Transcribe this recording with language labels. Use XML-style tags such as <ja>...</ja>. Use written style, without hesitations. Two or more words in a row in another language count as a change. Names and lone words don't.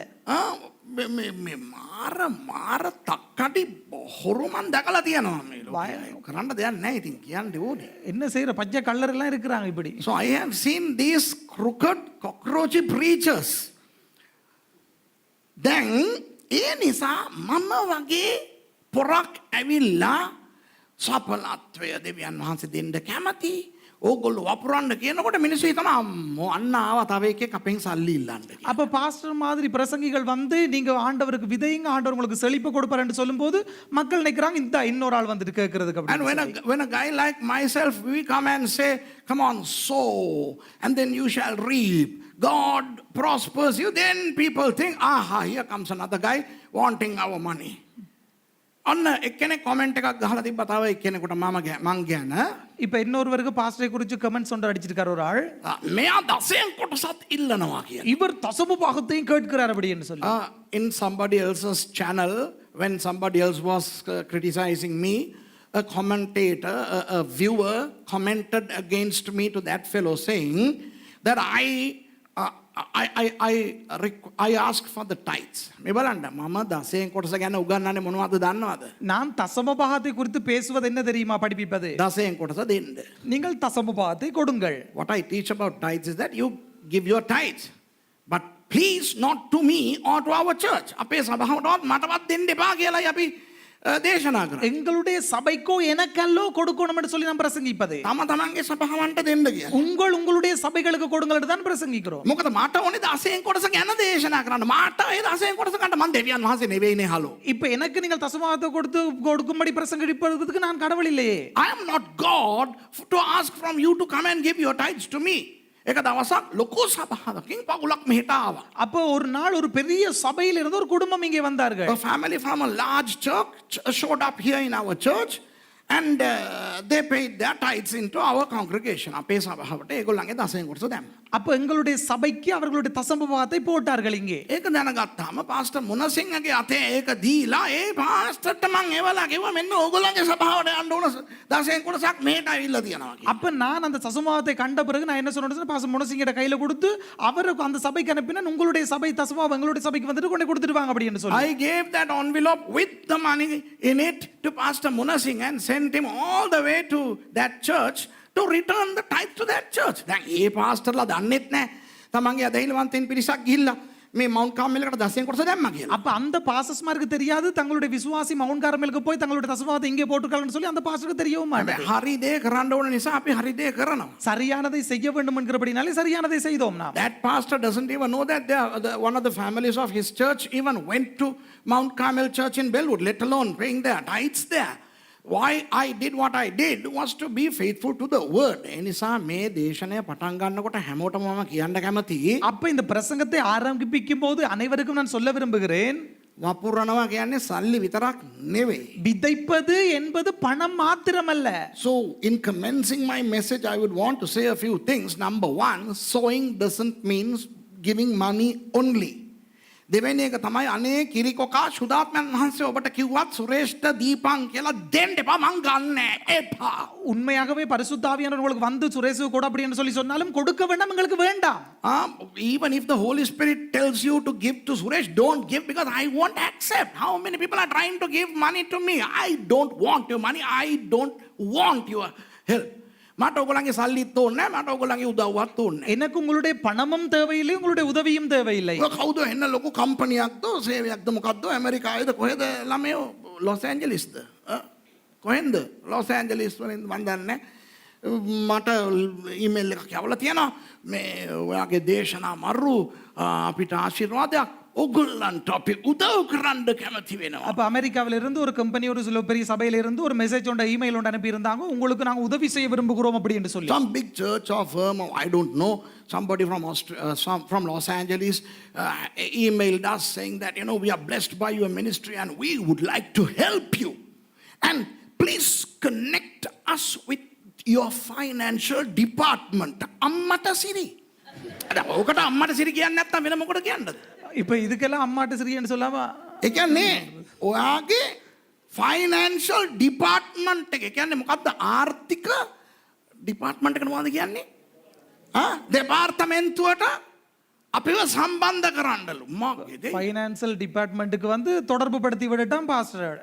<si>මේ මාර තක්කටි හොරු මන් දැකලා තියෙනවා මේ ලෝකේ. කරන්න දෙයක් නැහැ ඉතින් කියන්න ඕනේ.</si> <ta>என்ன செய்யற பச்சை கல்லர் எல்லாம் இருக்குறாங்க இப்படி.</ta> <en>So I have seen these crooked cockroachy preachers.</en> <si>දැන් ඒ නිසා මම වගේ පොරක් ඇවිල්ලා සපලත්වය දෙවියන් වහන්සේ දෙන්න කැමති. ඕගොල්ලෝ වපුරන්න කියනකොට මිනිස්සු හිතනවා අම්මෝ අන්න ආවා තව එකෙක් අපෙන් සල්ලි ඉල්ලන්න.</si> <ta>அப்ப பாஸ்டர் மாதிரி பிரசங்கிகள் வந்து நீங்க ஆண்டவருக்கு விதைங்க ஆண்டவர் உங்களுக்கு செழிப்பு கொடுப்பாருன்னு சொல்லும்போது மக்கள் நினைக்கிறாங்க இந்த இன்னொரு ஆள் வந்துட்டு கேக்குறதுக்கு அப்படி.</ta> <en>And when a guy like myself we come and say come on sow and then you shall reap, God prospers you, then people think aha here comes another guy wanting our money.</en> <si>ඔන්න එක්කෙනෙක් කමෙන්ට් එකක් ගහලා තිබ්බා තව එක්කෙනෙකුට මම ගැන.</si> <ta>இப்ப இன்னொருவருக்கு பாஸ்டரை குறித்து கமெண்ட்ஸ் ஒன்று அடிச்சிருக்காரு ஒரு ஆள்.</ta> <si>මෙයා දසයෙන් කොටසක් ඉල්ලනවා කියලා.</si> <ta>இவர் தசம பாகத்தையும் கேட்கிறார் அப்படின்னு சொல்லி.</ta> <en>In somebody else's channel when somebody else was criticizing me, a commentator, a viewer commented against me to that fellow saying that I ask for the tithes.</en> <si>මේ බලන්න මම දසයෙන් කොටස ගැන උගන්වන්නේ මොනවද දන්නවද?</si> <ta>நான் தசம பாகத்தை குறித்து பேசுவது என்ன தெரியுமா படிப்பிப்பது?</ta> <si>දසයෙන් කොටස දෙන්න.</si> <ta>நீங்கள் தசம பாகத்தை கொடுங்கள்.</ta> <en>What I teach about tithes is that you give your tithes. But please not to me or to our church.</en> <si>අපේ සභාවටවත් මටවත් දෙන්න එපා කියලායි අපි දේශනා කරන්නේ.</si> <ta>எங்களுடைய சபைக்கோ எனக்கல்லோ கொடுக்கணும் என்று சொல்லி நாம் பிரசங்கிப்பது.</ta> <si>තම තමන්ගේ සභාවන්ට දෙන්න කියලා.</si> <ta>உங்களுடைய சபைகளுக்கு கொடுங்கள் என்று தான் பிரசங்கிக்கிறோம்.</ta> <si>මොකද මට ඕනේ 10න් කොටස ගැන දේශනා කරන්න. මට ඒ 10න් කොටස ගන්න මම දෙවියන් වහන්සේ නෙවෙයිනේ හලෝ.</si> <ta>இப்ப எனக்கு நீங்கள் தசமபாகத்தை கொடுக்கும்படி பிரசங்கிப்பதற்கு நான் கடவுள் இல்லையே.</ta> <en>I am not God to ask from you to come and give your tithes to me.</en> <si>එක දවසක් ලොකු සභාවකින් පවුලක් මෙහෙට ආවා.</si> <ta>அப்போ ஒரு நாள் ஒரு பெரிய சபையில் இருந்து ஒரு குடும்பம் இங்கே வந்தார்கள்.</ta> <en>A family from a large church showed up here in our church and they paid their tithes into our congregation.</en> <si>අපේ සභාවට ඒගොල්ලන්ගේ 10න් කොටස දැම්මා.</si> <ta>அப்ப எங்களுடைய சபைக்கு அவர்களுடைய தசமபாகத்தை போட்டார்கள் இங்கே.</ta> <si>ඒක දැනගත්තාම පාස්ටර් මුණසිංහගේ අතේ ඒක දීලා ඒ පාස්ටර්ට මං එවලා කිව්වා මෙන්න ඕගොල්ලන්ගේ සභාවට යන්න ඕන 10න් කොටසක් මෙහෙට ඇවිල්ලා තියෙනවා කියලා.</si> <ta>அப்ப நான் அந்த தசமபாகத்தை கண்ட பிறகு நான் என்ன சொன்னேன்னா பாஸ்டர் முனசிங்கிட்ட கையில கொடுத்து அவருக்கு அந்த சபைக்கு அனுப்பினா உங்களுடைய சபை தசமபாகம் எங்களுடைய சபைக்கு வந்துட்டு கொண்டு கொடுத்துட்டு வாங்க அப்படின்னு சொல்லி.</ta> <en>I gave that envelope with the money in it to Pastor Munasing and sent him all the way to that church to return the tithe to that church.</en> <si>දැන් ඒ පාස්ටර්ලා දන්නෙත් නැහැ. තමන්ගේ අදහිලවන්තයින් පිරිසක් ගිහිල්ලා මේ මවුන්ට් කාර්මෙලකට 10න් කොටස දැම්මා කියලා.</si> <ta>அப்ப அந்த பாஸ்டர்ஸ்மாருக்கு தெரியாது தங்களுடைய விசுவாசி மவுண்ட் கார்மெலுக்கு போய் தங்களுடைய தசமபாகத்தை இங்கே போட்டுக்கலாம்னு சொல்லி அந்த பாஸ்டருக்கு தெரியவும் மாட்டேன்.</ta> <si>හරි දේ කරන්න ඕන නිසා අපි හරි දේ කරනවා.</si> <ta>சரியானதை செய்ய வேண்டும் என்கிறபடினாலே சரியானதை செய்தோம் நாம்.</ta> <en>That pastor doesn't even know that one of the families of his church even went to Mount Carmel Church in Bellwood, let alone paying their tithes there. Why I did what I did was to be faithful to the word.</en> <si>ඒ නිසා මේ දේශනය පටන් ගන්නකොට හැමෝටම මම කියන්න කැමතියි.</si> <ta>அப்ப இந்த பிரசங்கத்தை ஆரம்பிக்கும் போது அனைவருக்கும் நான் சொல்ல விரும்புகிறேன்.</ta> <si>වපුරනවා කියන්නේ සල්ලි විතරක් නෙවෙයි.</si> <ta>விதைப்பது என்பது பணம் மாத்திரமல்ல.</ta> <en>So in commencing my message I would want to say a few things. Number 1, sowing doesn't mean giving money only.</en> <si>දෙවෙනි එක තමයි අනේ කිරිකොකා සුදාත්මයන් වහන්සේ ඔබට කිව්වත් සුරේෂ්ට දීපං කියලා දෙන්න එපා මං ගන්න එපා.</si> <ta>உண்மையாகவே பரிசுத்த ஆவியானவர் உங்களுக்கு வந்து சுரேஷு கூட அப்படி என்று சொல்லி சொன்னாலும் கொடுக்க வேண்டாம் உங்களுக்கு வேண்டாம்.</ta> <en>Even if the Holy Spirit tells you to give to Suresh, don't give because I won't accept. How many people are trying to give money to me? I don't want your money. I don't want your help.</en> <si>මට ඔයගොල්ලන්ගේ සල්ලිත් ඕනේ නැහැ. මට ඔයගොල්ලන්ගේ උදව්වත් ඕනේ නැහැ.</si> <ta>எனக்கு உங்களுடைய பணமும் தேவையில்லை உங்களுடைய உதவியும் தேவையில்லை.</ta> <si>ඔය කවුද එන්න ලොකු කම්පැනියක්ද සේවයක්ද මොකද්ද ඇමරිකාවේද කොහෙද ළමයෝ ලොස් ඇන්ජලිස්ද කොහෙන්ද ලොස් ඇන්ජලිස් වලින් මන් දන්නේ මට ඊමේල් එකක් යවලා තියෙනවා මේ ඔයාගේ දේශනා මරු අපිට ආශිර්වාදයක් ඔගොල්ලන්ට අපි උදව් කරන්න කැමති වෙනවා.</si> <ta>அப்ப அமெரிக்காவில இருந்து ஒரு கம்பெனி ஒரு சில பெரிய சபையில இருந்து ஒரு மெசேஜ் ஒன்று இமெயில் ஒன்று அனுப்பி இருந்தாங்க உங்களுக்கு நாங்க உதவி செய்ய விரும்புகிறோம் அப்படி என்று சொல்லி.</ta> <en>Some big church or firm or I don't know somebody from Los Angeles emailed us saying that we are blessed by your ministry and we would like to help you and please connect us with your financial department.</en> <si>අම්මට සිරි. ඔකට අම්මට සිරි කියන්නේ නැත්තම් වෙන මොකටද කියන්නද?</si> <ta>இப்ப இதுக்கெல்லாம் அம்மாட்ட சிறியன்னு சொல்லாம</ta> <si>ඒ කියන්නේ ඔයාගේ</si> <en>financial department</en> <si>එක කියන්නේ මොකද්ද ආර්ථික ඩිපාර්ට්මන්ට් එකට මොකද්ද කියන්නේ දෙපාර්තමේන්තුවට අපිව සම්බන්ධ කරන්නලු මගේ</si> <en>financial department</en> <ta>வந்து தொடர்பு படுத்தி விடட்டாம் பாஸ்டர்.</ta>